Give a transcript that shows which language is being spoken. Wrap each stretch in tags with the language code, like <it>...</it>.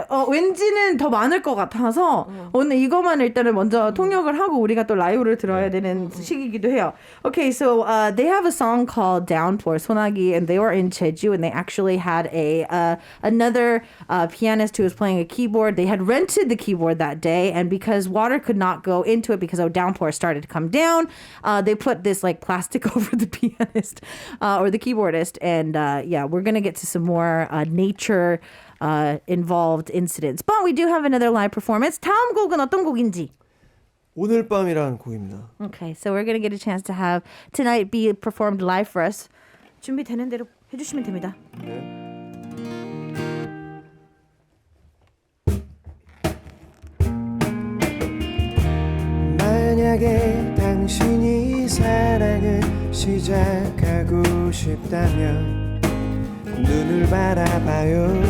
<ko>왠지는 더 많을 것 같아서 오늘 이것만 일단은 먼저 통역을 하고 우리가 또 라이브를 들어야 되는 시기이기도 해요.</ko> <en>Okay, so they have a song called Downpour, 소나기, and they were in Jeju, and they actually had another pianist who was playing a keyboard. They had rented the keyboard that day, and because water could not go into it because a downpour started to come down, they put this like plastic over the pianist or the keyboardist, and yeah, we're gonna get to some more nature involved incidents. But we do have another live performance.</en> <ko>다음 곡은 어떤 곡인지? 오늘 밤이라는 곡입니다.</ko> <en>Okay, so we're gonna get a chance to have tonight be performed live for us.</en> <ko>준비되는 대로 해주시면 됩니다. 만약에 당신이 사랑을 시작하고 싶다면 눈을 바라봐요.</ko>